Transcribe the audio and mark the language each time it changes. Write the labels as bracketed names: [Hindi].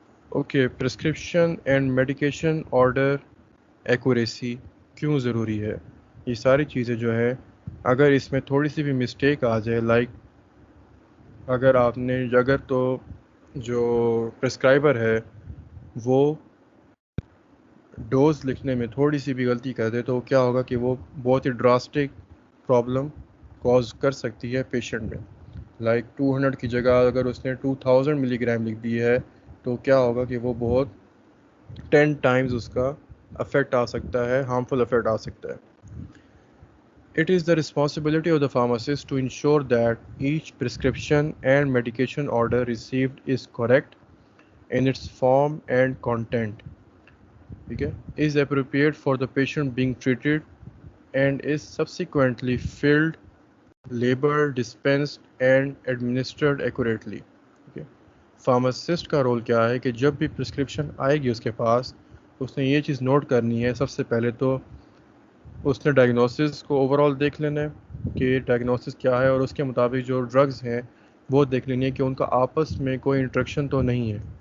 [Urdu] Okay, prescription and medication order accuracy کیوں ضروری ہے؟ یہ ساری چیزیں جو ہے اگر اس میں تھوڑی سی بھی مسٹیک آ جائے لائک اگر تو جو پرسکرائبر ہے وہ ڈوز لکھنے میں تھوڑی سی بھی غلطی کر دے تو کیا ہوگا کہ وہ بہت ہی ڈراسٹک پرابلم کوز کر سکتی ہے پیشنٹ میں. لائک 200 کی جگہ اگر اس نے 2000 ملی گرام لکھ دی ہے تو کیا ہوگا کہ وہ بہت 10 ٹائمز اس کا افیکٹ آ سکتا ہے، ہارمفل افیکٹ آ سکتا ہے. [English] It is the responsibility of the pharmacist to ensure that each prescription and medication order received is correct in its form and content. Okay, is appropriate for the patient being treated and is subsequently filled, labeled, dispensed and administered accurately. Okay. [Urdu] Pharmacist کا role کیا ہے کہ جب بھی prescription آئے گی اس کے پاس اس نے یہ چیز نوٹ کرنی ہے. سب سے پہلے تو اس نے ڈائگنوسس کو اوور آل دیکھ لینا ہے کہ ڈائگنوسس کیا ہے اور اس کے مطابق جو ڈرگز ہیں وہ دیکھ لینی ہے کہ ان کا آپس میں کوئی انٹریکشن تو نہیں ہے.